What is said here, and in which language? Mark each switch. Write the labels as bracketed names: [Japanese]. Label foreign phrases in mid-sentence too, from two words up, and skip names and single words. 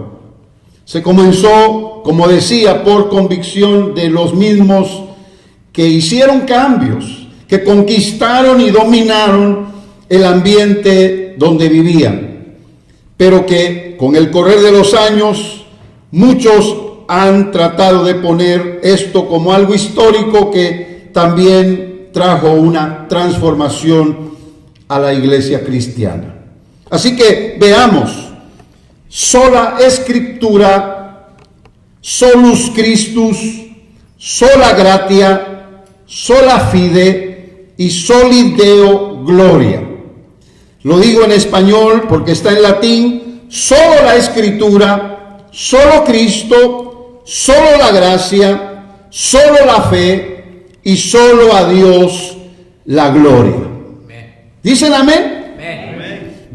[Spanish] Se comenzó, como decía, por convicción de los mismos que hicieron cambios, que conquistaron y dominaron el ambiente donde vivían, pero que con el correr de los años muchos han tratado de poner esto como algo histórico que también trajo una transformación a la iglesia cristiana. Así que veamos: sola Escritura, [Latin] solus Christus, sola gratia, sola fide y soli Deo gloria. [Spanish] Lo digo en español porque está en latín: solo la Escritura, solo Cristo, solo la gracia, solo la fe y solo a Dios la gloria. ¿Dicen amén? Amén.